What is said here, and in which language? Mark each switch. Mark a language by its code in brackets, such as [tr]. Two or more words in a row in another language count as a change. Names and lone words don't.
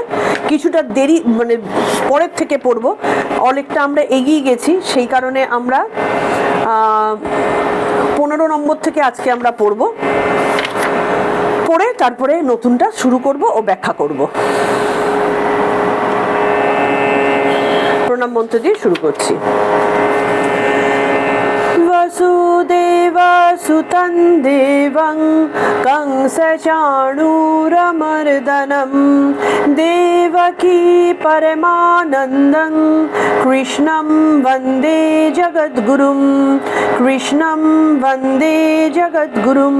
[bn] কিছুটা দেরি পরের থেকে পড়বো, অনেকটা আমরা এগিয়ে গেছি, সেই কারণে আমরা 15 নম্বর থেকে আজকে আমরা পড়বো, পড়ে তারপরে নতুনটা শুরু করব ও ব্যাখ্যা করব। প্রণাম মন্ত্র দিয়ে শুরু করছি। [sa] वसुदेवसुतं देवं कंसचाणूरमर्दनं देवकी परमानन्दं कृष्णं वन्दे जगद्गुरुं कृष्णं वन्दे जगद्गुरुम्।